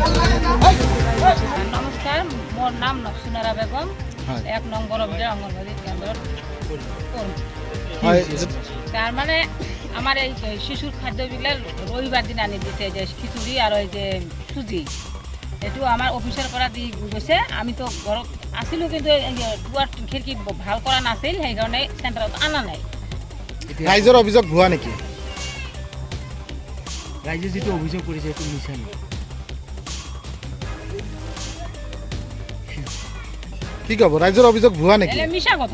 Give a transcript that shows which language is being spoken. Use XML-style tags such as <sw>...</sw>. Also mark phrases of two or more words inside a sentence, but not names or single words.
<as>নমস্কার মোর নাম নকসুনারা বেগম 1 নম্বর অভিযোগ অঙ্গনবাড়ি কেন্দ্র তার মানে আমার এই শিশুর খাদ্যবিলাক রবিবার দিন আনি দিছে যে খিচুড়ি আর ওই যে সুজি এটু আমার অফিসের পৰা দি গৈছে আমি তো ঘৰত আছিলো কিন্তু দুয়ার খিড়কি ভাল কৰা নাছিল সেই কাৰণে চেণ্টাৰত আনা নাই ৰাইজৰ অভিযোগ ভুৱা নেকি</as> <bn>রাইজে যেটা অভিযোগ করেছে একটু মিশা নেই</bn> <as>কি কব ৰাইজৰ অভিযোগ ভুৱা নেকি এলে মিছা কথা</as>